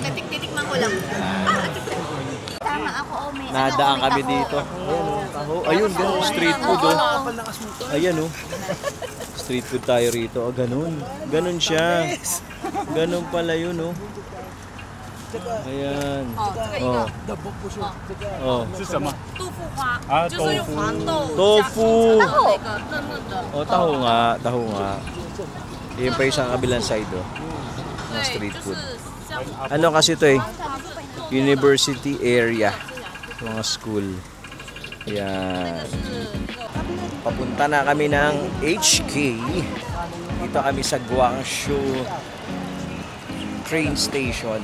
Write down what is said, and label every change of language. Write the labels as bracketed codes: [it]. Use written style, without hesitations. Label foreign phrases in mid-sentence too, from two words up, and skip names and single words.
[tl] Titikman ko lang. Tama ako, may Nadaan may kami taho. dito. Ayun, ganun, [en] street food, [tl] oh. Ayan, oh. [en] Street food [tl] tayo rito. Oh, ganun. Ganun siya. Ganun pala yun, oh. Ayan. Oh. Oh. [zh] 是什么？豆腐花，啊就是用黄豆豆腐加上那个嫩嫩的。 [tl] Oh, taho nga. Taho nga. Yan pa yung sa kabilang side, oh. Ng [zh] 对， [tl] street [zh] 就 [tl] food. [zh] 是像 [tl] Ano kasi to eh? University area. Mga school. Yan. Papunta na kami ng HK. Dito kami sa Guangzhou train station.